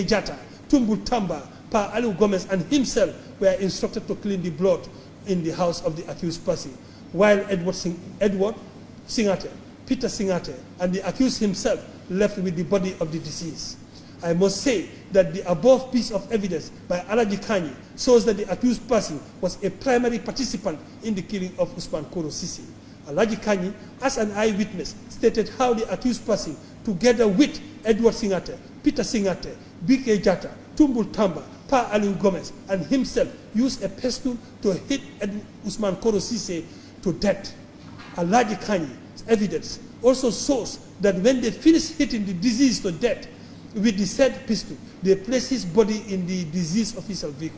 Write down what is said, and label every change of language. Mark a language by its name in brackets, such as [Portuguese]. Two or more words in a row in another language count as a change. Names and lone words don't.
[English] Jaiteh, Tumbul Tamba, Pa Aliu Gomez, and himself were instructed to clean the blood in the house of the accused person, while Edward Singate, Peter Singate, and the accused himself left with the body of the deceased. I must say that the above piece of evidence by Alaji Kanyi shows that the accused person was a primary participant in the killing of Usman Koro Sisi. Alaji Kanyi, as an eyewitness, stated how the accused person, together with Edward Singate, Peter Singate, B.K. Jaiteh, Tumbul Tamba, Pa Aliu Gomez, and himself used a pistol to hit Usman Koro Sisi to death. Alaji Kanyi's evidence also shows that when they finished hitting the deceased to death with the said pistol, they placed his body in the deceased official vehicle.